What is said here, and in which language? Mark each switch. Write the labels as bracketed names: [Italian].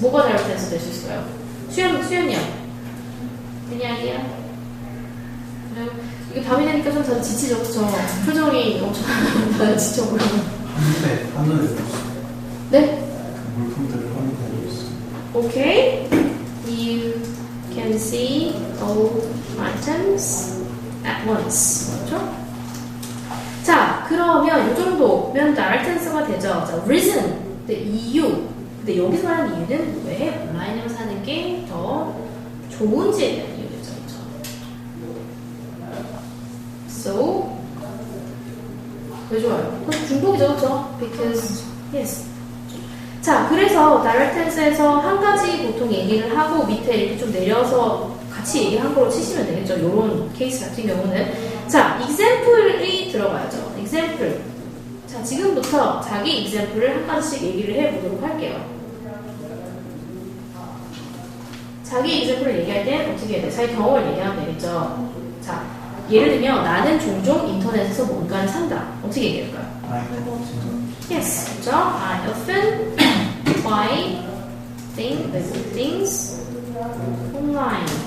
[Korean] 뭐가 direct answer 될 수 있을까요? [English] 수연이 형. Any idea? No? [Korean] 이거 밤이 되니까 좀 다들 지치죠, 그쵸? 표정이 엄청 다들 지쳐 보여요. 하늘에 네? 그 물품들을 하늘에 있어. [English] Okay. You can see all items at once. [Korean] 그렇죠? 자, 그러면 이 정도면 direct answer가 되죠. 자, reason, 이유. 근데 여기서 말하는 이유는 왜 온라인으로 사는 게 더 좋은지에 대한 이유겠죠. So, 왜 좋아요? 그건 중복이죠, 그렇죠? [English] Because, yes. [Korean] 자, 그래서 direct answer에서 한 가지 보통 얘기를 하고 밑에 이렇게 좀 내려서 같이 얘기한 걸로 치시면 되겠죠. 이런 케이스 같은 경우는. 자, example이 들어가야죠. example. 자, 지금부터 자기 example을 한 가지씩 얘기를 해보도록 할게요. 자기 example을 얘기할 땐 어떻게 해야 돼? 자기 경험을 얘기하면 되겠죠. 자, 예를 들면 나는 종종 인터넷에서 뭔가를 산다. 어떻게 얘기할까요? Yes, 그죠? [English] I often buy things online.